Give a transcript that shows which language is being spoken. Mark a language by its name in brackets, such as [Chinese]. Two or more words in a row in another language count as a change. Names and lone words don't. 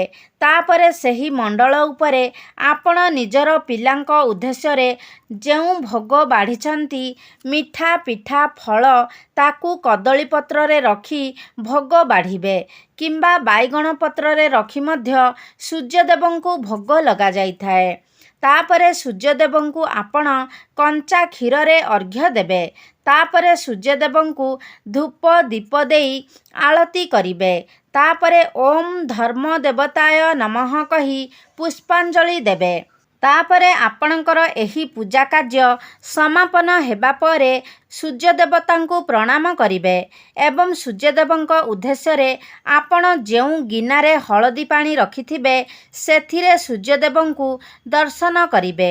[Odia] ତାପରେ ସେହି ମଣ୍ଡଳ ଉପରେ ଆପଣ ନିଜର ପିଲାଙ୍କ ଉଦ୍ଦେଶ୍ୟ ରେ ଯେଉଁ ଭୋଗ ବାଢ଼ିଛନ୍ତି ମିଠା ପିଠା ଫଳ ତାକୁ କଦଳୀ ପତ୍ର ରେ ରଖି ଭୋଗ ବାଢ଼ିବେ କିମ୍ବା ବାଇଗଣ ପତ୍ର ରେ ରଖି ମଧ୍ୟ ସୂର୍ଯ୍ୟଦେବଙ୍କୁ ଭୋଗ ଲଗା ଯାଇ ଥାଏ। ତାପରେ ସୂର୍ଯ୍ୟଦେବଙ୍କୁ ଆପଣ କଞ୍ଚା କ୍ଷୀର ରେ ଅର୍ଘ୍ୟ ଦେବେ। ତାପରେ ସୂର୍ଯ୍ୟଦେବଙ୍କୁ ଧୂପ ଦୀପ ଦେଇ ଆଳତି କରିବେ। तापरे [Sanskrit] ओम धर्म देवताय नमः [Odia] କହି ପୁଷ୍ପାଞ୍ଜଳି ଦେବେ। ତାପରେ ଆପଣଙ୍କର ଏହି ପୂଜା କାର୍ଯ୍ୟ ସମାପନ ହେବା ପରେ ସୂର୍ଯ୍ୟ ଦେବତାଙ୍କୁ ପ୍ରଣାମ କରିବେ ଏବଂ ସୂର୍ଯ୍ୟଦେବଙ୍କ ଉଦ୍ଦେଶ୍ୟ ଆପଣ ଯେଉଁ ଗିନାରେ ହଳଦୀ ପାଣି ରଖିଥିବେ ସେଥିରେ ସୂର୍ଯ୍ୟଦେବଙ୍କୁ ଦର୍ଶନ କରିବେ।